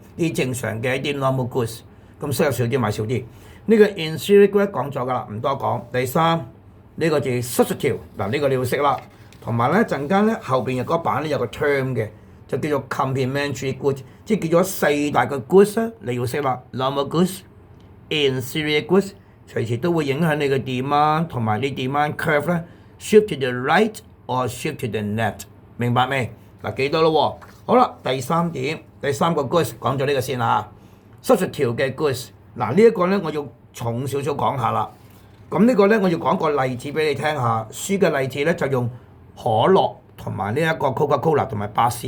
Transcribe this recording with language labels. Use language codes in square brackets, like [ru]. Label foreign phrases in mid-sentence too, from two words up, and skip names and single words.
[yue] 呢啲正常嘅一啲 [en] normal goods， [yue] 咁收入少啲買少啲。呢個 [en] inferior goods [yue] 講咗㗎啦，唔多講。第三。呢個字 substitute 嗱，呢個你要識啦。同埋咧陣間咧後邊嘅嗰版咧有個 term 嘅，就叫做 [en] complementary goods， [yue] 即係叫咗四大嘅 goods 咧，你要識啦。 [en] normal goods、 inferior goods， [yue] 隨時都會影響你嘅 demand 同埋你 [en] demand curve [yue] 咧 [en] shift to the right or shift to the left， [yue] 明白未？嗱記得咯喎。好啦，第三點，第三個 goods 講咗呢個先啦。substitute 嘅 goods， 嗱呢一個咧我要重少少講下啦。咁呢個咧，我要講個例子俾你聽下。書嘅例子咧就用可樂同埋呢一個 Coca-Cola 同埋百事。